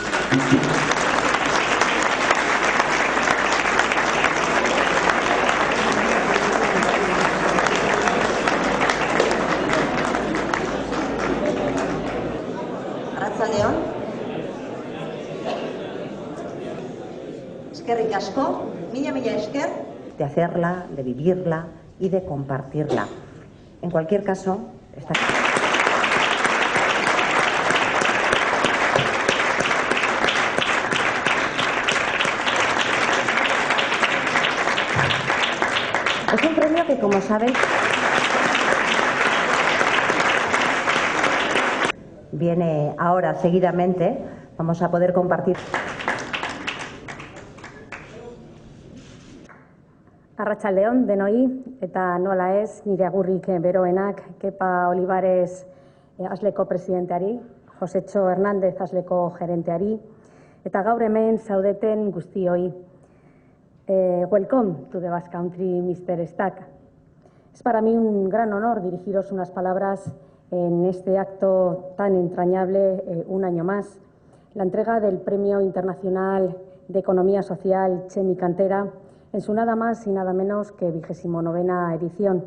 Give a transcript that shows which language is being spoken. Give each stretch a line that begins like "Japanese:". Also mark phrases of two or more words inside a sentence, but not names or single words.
Basque: Arratsaldeon. Eskerrik asko, mila esker.
Spanish: De hacerla, de vivirla y de compartirla. En cualquier caso, está... Es un premio que, como saben, viene ahora seguidamente. Vamos a poder compartir.
Basque: Arratsaldeon denoi eta nola ez nire agurrik beroenak Kepa Olivares Asleko presidenteari, Josetxo Hernández Asleko gerenteari eta gaur hemen zaudeten guztioi.
English: Welcome to the Basque Country, Mr. Stack.
Spanish: Es para mí un gran honor dirigiros unas palabras en este acto tan entrañable, un año más, la entrega del Premio Internacional de Economía Social Txemi Cantera en su nada más y nada menos que 29ª edición.